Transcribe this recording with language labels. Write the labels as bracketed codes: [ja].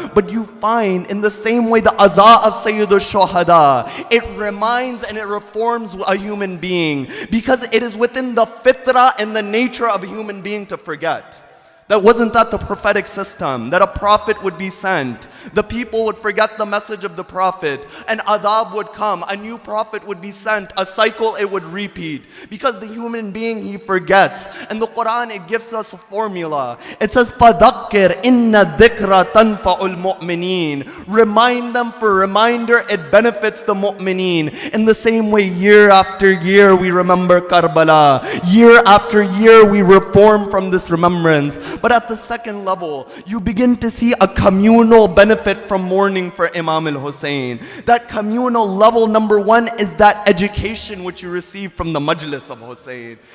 [en] But you find in the same way the aza of Sayyid Shuhada, it reminds and it reforms a human being because it is within the fitrah and the nature of a human being to forget. That wasn't that the prophetic system, that a prophet would be sent, the people would forget the message of the prophet, an adab would come, a new prophet would be sent, a cycle it would repeat. Because the human being, he forgets. And the Quran, it gives us a formula. It says, [ar] فَذَكِّرْ إِنَّ الذِّكْرَ تَنْفَعُ الْمُؤْمِنِينَ. [en] Remind them, for reminder, it benefits the mu'mineen. In the same way, year after year, we remember Karbala. Year after year, we reform from this remembrance. But at the second level, you begin to see a communal benefit from mourning for Imam al-Hussein. That communal level, number one, is that education which you receive from the majlis of Hussein.